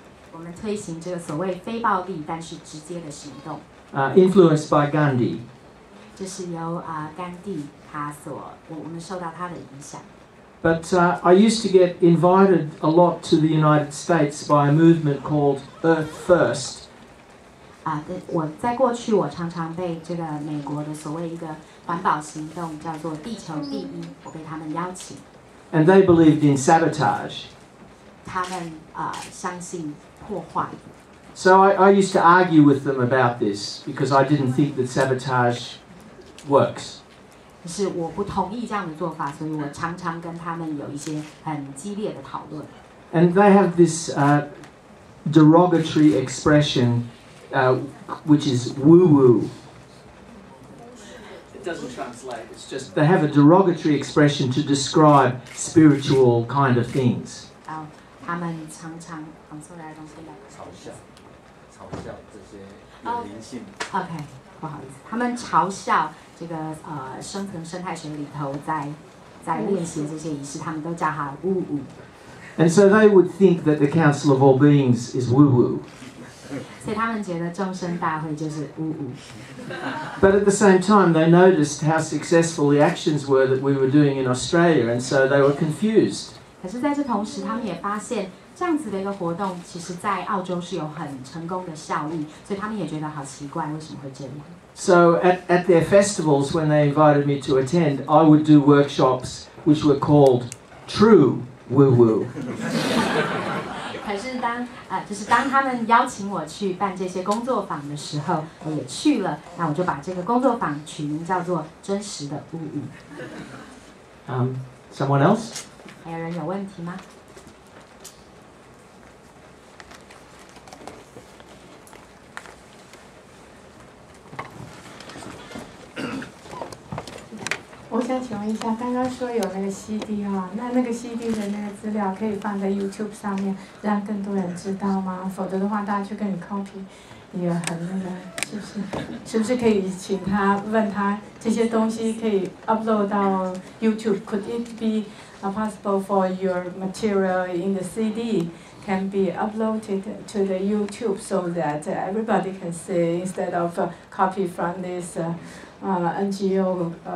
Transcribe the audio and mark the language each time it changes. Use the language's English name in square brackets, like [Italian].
[Chinese] 我们推行这个所谓非暴力但是直接的行动。 [English] Influenced by Gandhi. [Chinese] 这是由甘地我们受到他的影响。 [English] But I used to get invited a lot to the United States by a movement called Earth First. [Chinese] 我在过去我常常被这个美国的所谓一个环保行动叫做地球第一，我被他们邀请。 [English] And they believed in sabotage. [Chinese] 他们相信破坏。 [English] So I used to argue with them about this because I didn't think that sabotage works. [Chinese] 可是我不同意这样的做法，所以我常常跟他们有一些很激烈的讨论。 [English] And they have this derogatory expression, which is woo-woo. It doesn't translate. It's just they have a derogatory expression to describe spiritual kind of things. [Chinese] 他们常常， [English] sorry, I don't say that. [Chinese] 嘲笑这些有灵性。 OK， 不好意思，他们嘲笑这个深层生态学里头在练习这些仪式，他们都叫它呜呜。 [English] And so they would think that the Council of All Beings is woo-woo. [Chinese] 所以他们觉得众生大会就是呜呜。 [English] But at the same time, they noticed how successful the actions were that we were doing in Australia, and so they were confused. [Chinese] 可是在这同时，他们也发现这样子的一个活动，其实在澳洲是有很成功的效益，所以他们也觉得好奇怪，为什么会这样？ [English] So at their festivals, when they invited me to attend, I would do workshops which were called True Woo-Woo. [Chinese] 可是当他们邀请我去办这些工作坊的时候，我也去了，那我就把这个工作坊取名叫做真实的呜呜。 [English] Someone else? [Chinese] 还有人有问题吗？我想请问一下，刚刚说有那个 CD 哈，那个 CD 的那个资料可以放在 YouTube 上面，让更多人知道吗？否则的话，大家去跟你 copy， 也很那个，是不是可以请他问他这些东西可以 upload 到 YouTube？ [English] Could it be possible for your material in the CD can be uploaded to the YouTube so that everybody can see instead of copy from this NGO?